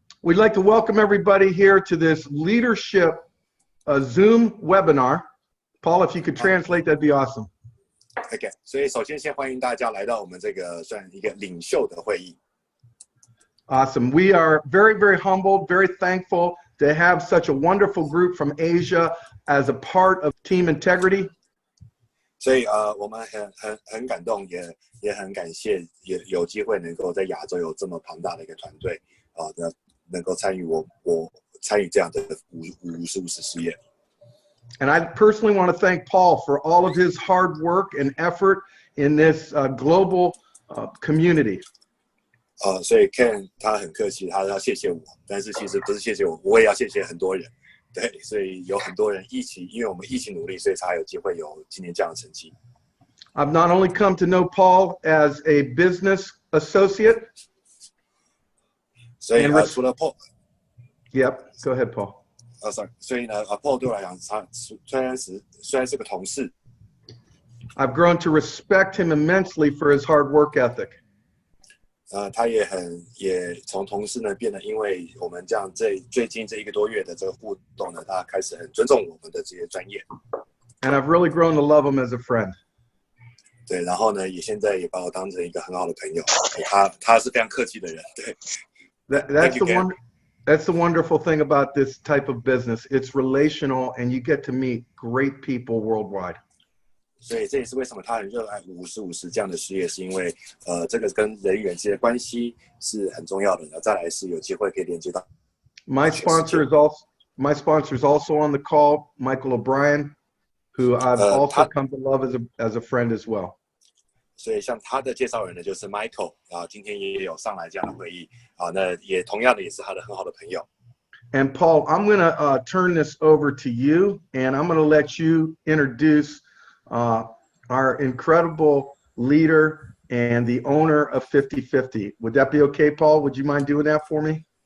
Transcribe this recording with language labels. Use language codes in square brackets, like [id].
[en] We'd like to welcome everybody here to this leadership Zoom webinar. Paul, if you could translate, that'd be awesome. [zh] OK， 所以首先先欢迎大家来到我们这个算一个领袖的会议。 [en] Awesome. We are very, very humbled, very thankful to have such a wonderful group from Asia as a part of Team Integrity. [zh] 所以我们很感动，也很感谢，也有机会能够在亚洲有这么庞大的一个团队能够参与我参与这样的55事业。 [en] And I personally want to thank Paul for all of his hard work and effort in this global community. [zh] 所以 Ken 他很客气，他要谢谢我，但是其实不是谢谢我，我也要谢谢很多人。对，所以有很多人一起，因为我们一起努力，所以才有机会有今年这样的成绩。 [en] I've not only come to know Paul as a business associate. [zh] 所以除了 Paul， [en] Yep, go ahead, Paul. Sorry. [zh] 所以呢，Paul 对我来讲，他虽然是个同事 [en] ，I've grown to respect him immensely for his hard work ethic. [zh] 他也从同事呢变得，因为我们这样最近这1个多月的这个互动呢，他开始很尊重我们的这些专业。 [en] And I've really grown to love him as a friend. [zh] 对，然后呢，现在也把我当成一个很好的朋友。他是非常客气的人。对。 [en] That's the wonderful thing about this type of business. It's relational, and you get to meet great people worldwide. [zh] 所以这也是为什么他很热爱50/50这样的事业，是因为这个跟人与人之间的关系是很重要的。再来是有机会可以连接到。 [en] My sponsor is also on the call, Michael O'Brien, who I've also come to love as a friend as well. [zh] 所以像他的介绍人呢，就是 Michael 今天也有上来这样的会议那也同样的也是他的很好的朋友。 [en] And Paul, I'm going to turn this over to you, and I'm going to let you introduce our incredible leader and the owner of 50/50. Would that be okay, Paul? Would you mind doing that for me?